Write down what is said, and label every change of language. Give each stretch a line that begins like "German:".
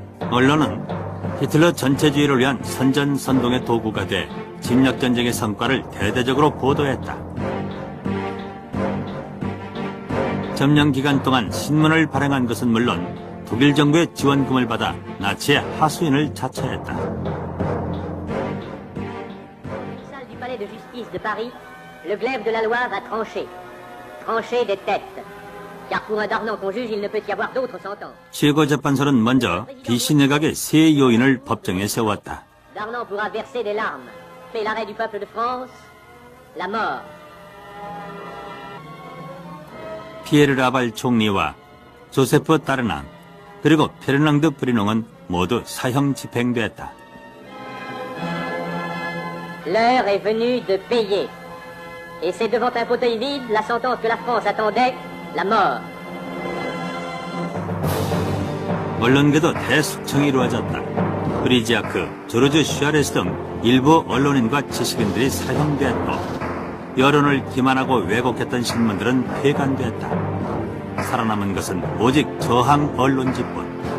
Korean: 언론은 히틀러 전체주의를 위한 선전선동의 도구가 돼 침략전쟁의 성과를 대대적으로 보도했다. 점령 기간 동안 신문을 발행한 것은 물론 독일 정부의 지원금을 받아 나치의 하수인을 자처했다.
French: Salle du palais de justice de Paris, le glaive de la loi va trancher. Trancher des têtes. car pour un Darnan qu'on juge, il ne peut y avoir d'autres sentences.
Korean: 최고재판소는 먼저 비씨 내각의 세 요인을 법정에 세웠다.
French: Darnan pourra verser des larmes, mais l'arrêt du peuple de France, la mort.
Korean: 피에르 라발 총리와 조세프 따르낭 그리고 페르낭드 브리농은 모두 사형 집행됐다.
French: L'heure est venue de payer. Et c'est devant un fauteuil vide la sentence que la France attendait, la mort.
Korean: 언론계도 대숙청이 이루어졌다. 프리지아크, 조르주 슈아레스 등 일부 언론인과 지식인들이 사형됐고 여론을 기만하고 왜곡했던 신문들은 폐간됐다. 살아남은 것은 오직 저항 언론지뿐.